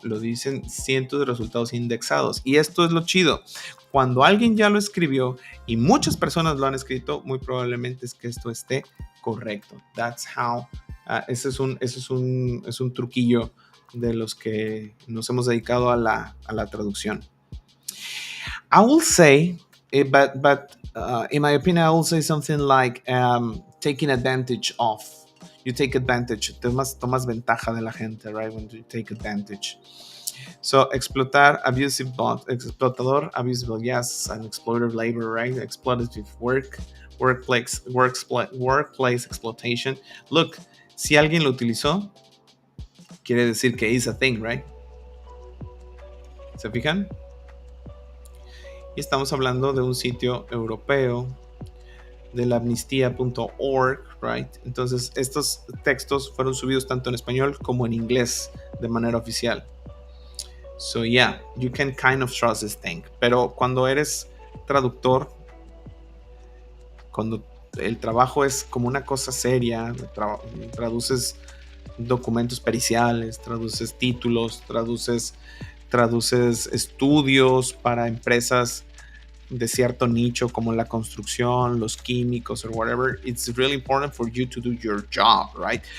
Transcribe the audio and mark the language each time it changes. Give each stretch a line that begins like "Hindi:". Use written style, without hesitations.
Spanish: Lo dicen cientos de resultados indexados. Y esto es lo chido. Cuando alguien ya lo escribió y muchas personas lo han escrito, muy probablemente es que esto esté correcto.
English: That's how.
Spanish: Ese es un truquillo de los que nos hemos dedicado a la traducción.
English: I will say, but in my opinion, I will say something like taking advantage of. You take advantage.
Spanish: Tomas ventaja de la gente, right?
English: When you take advantage. So, explotar, abusive bot, explotador, abusive, yes, and exploitative labor, right? Exploitative work, workplace exploitation.
Spanish: Look, si alguien lo utilizó, quiere decir que
English: is a thing, right?
Spanish: ¿Se fijan? Y estamos hablando de un sitio europeo, de la amnistía.org, right? Entonces, estos textos fueron subidos tanto en español como en inglés de manera oficial.
English: So yeah, you can kind of trust this thing.
Spanish: Pero cuando eres traductor, cuando el trabajo es como una cosa seria, traduces documentos periciales, traduces títulos, traduces estudios para empresas de cierto nicho como la construcción, los químicos
English: or whatever, it's really important for you to do your job, right?